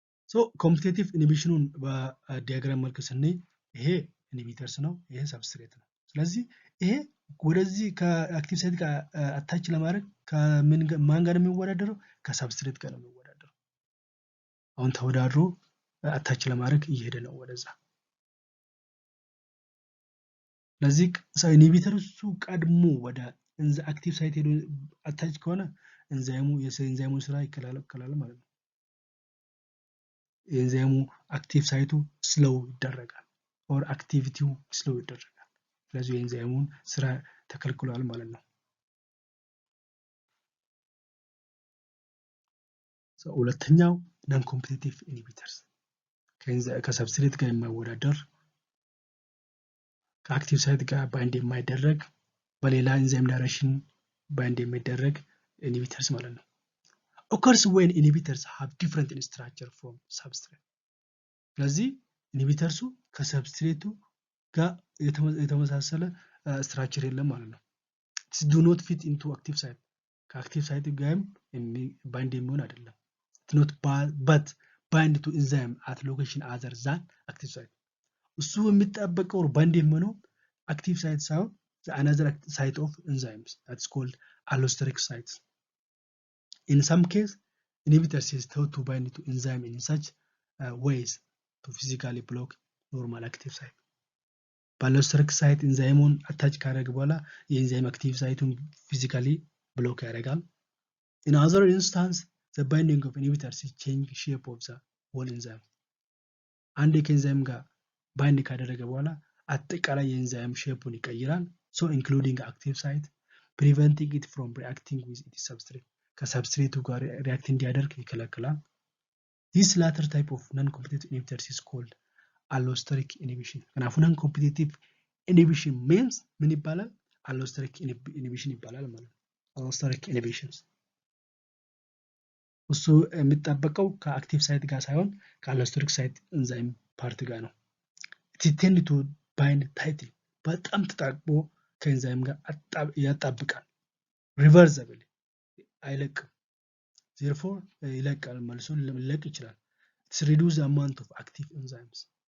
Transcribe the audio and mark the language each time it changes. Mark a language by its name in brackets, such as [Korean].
[Amharic] So competitive inhibition በዲያግራም መልክ ስናይ ይሄ ኢንሂቢተርስ ነው፣ ይሄ ሰብስትሬት ነው። ስለዚህ ይሄ ወደዚህ ከአክቲቭ ሳይት ጋር አታች ለማድረግ ከማን ጋር ነው የሚወዳደረው? ከሰብስትሬት ጋር ነው የሚወዳደረው። አሁን ተወዳድሮ አታች ለማድረግ እየሄደ ነው ወደዛ። ስለዚህ ኢንሂቢተርሱ ቀድሞ ወደ አክቲቭ ሳይት ሄዶ አታች ከሆነ የኤንዛይሙ ስራ ይከላከላል ማለት ነው። የኤንዛይሙ አክቲቭ ሳይቱ ስሎው ይደረጋል or አክቲቪቲው ስሎው ይደረጋል። ስለዚህ የኤንዛይሙን ስራ ተከልክሏል ማለት ነው። ሁለተኛው non competitive inhibitors ከሰብስትሬት ጋር የማይወዳደር ከአክቲቭ ሳይት ጋር ባይንድ የማይደረግ በሌላ ኤንዛይም ዳይሬክሽን ባይንድ የሚደረግ ኢንሂቢተርስ ማለት ነው። [English] occurs when inhibitors have different in structure from substrate. [Amharic] ስለዚህ ኢንሂቢተርሱ ከሰብስትሬቱ ጋር የተመሳሰለ ስትራክቸር የለም ማለት ነው። [English] it do not fit into active site. [Amharic] ከአክቲቭ ሳይት ጋርም ባይንድ የሚሆን አይደለም። [English] it not but bind to enzyme at location other than active site. [Amharic] እሱ የሚጠበቀው ባይንድ የሚሆነው active site ሳይሆን [English] another site of enzymes that's called allosteric sites. In some case, inhibitors is thought to bind to enzyme in such ways to physically block normal active site. [Amharic] Allosteric site enzymeውን attach ካደረገ በኋላ የኤንዛይም active siteውን physically block ያደርጋል. [English] In other instance, the binding of inhibitors is change shape of the whole enzyme. [Amharic] አንድ ከኤንዛይም ጋር ባይንድ ካደረገ በኋላ አጠቃላይ የኤንዛይም ሼፑን ይቀይራል. [English] So including active site, preventing it from reacting with its substrate. [Amharic] ከሰብስትሬቱ ጋር ሪአክት እንዲያደርግ ይከለክላል። [English] This latter type of non-competitive inhibitors is called allosteric inhibition. [Amharic] ከናፉ non-competitive inhibition means ምን ይባላል? allosteric inhibition ይባላል ማለት ነው። allosteric inhibitions እሱ የሚጠበቀው ከአክቲቭ ሳይት ጋር ሳይሆን ከallosteric ሳይት ኤንዛይም ፓርት ጋር ነው። [English] it tend to bind tightly [Amharic] በጣም ተጣብቆ ከኤንዛይም ጋር ያጣብቃል። reversibly አይለቅም። therefore ይለቃል መልሶ ሊለቅ ይችላል። [English] it reduce the amount of active enzymes.